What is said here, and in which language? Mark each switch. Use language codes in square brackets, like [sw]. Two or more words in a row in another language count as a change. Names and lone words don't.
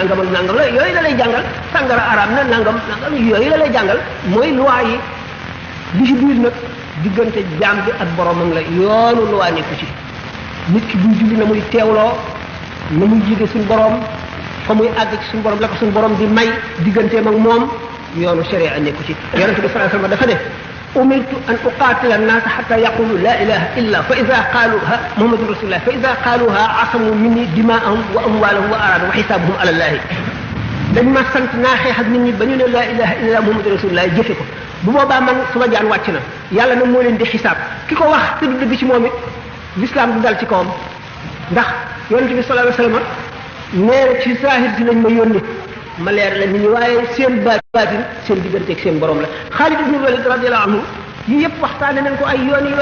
[wo] nangam ak nangam la yooyu la lay jàngal sàngara araam na nangam yooyu la lay jàngal mooy loi yi li ci biir nag diggante jaam bi ak boromam la yoonu loi nekku ci nit ki buy julli na muy teewloo na muy jige suñu borom fa muy àgg ci suñu borom la ko suñu borom di may digganteem ak moom yoonu sharia nekku ci yonente bi [ar] صلى الله عليه وسلم [wo] dafa ne [ar] أمرت أن أقاتل الناس حتى يقولوا لا إله إلا فإذا قالوها محمد رسول الله فإذا قالوها عصموا مني دماءهم وأموالهم وأعراضهم وحسابهم على الله [wo] dañ ma sant naa xeex ak nit ñi ba ñu ne [ar] لا إله إلا محمد رسول الله [wo] jëfe ko bu boobaa man suma jaan wàcc na yàlla nag moo leen di xisaab ki ko wax te du dëgg ci moom it l'islam du dal ci kawam ndax yonente bi [ar] صلى الله عليه وسلم [wo] nee na ci saahir si lañ ma yónni ma leer la nit ñi waaye seen baatin seen diggante ak seen borom la Xaalid ibn Walid [ar] رضي الله عنه [wo] yi yëpp waxtaane nañ ko ay yoon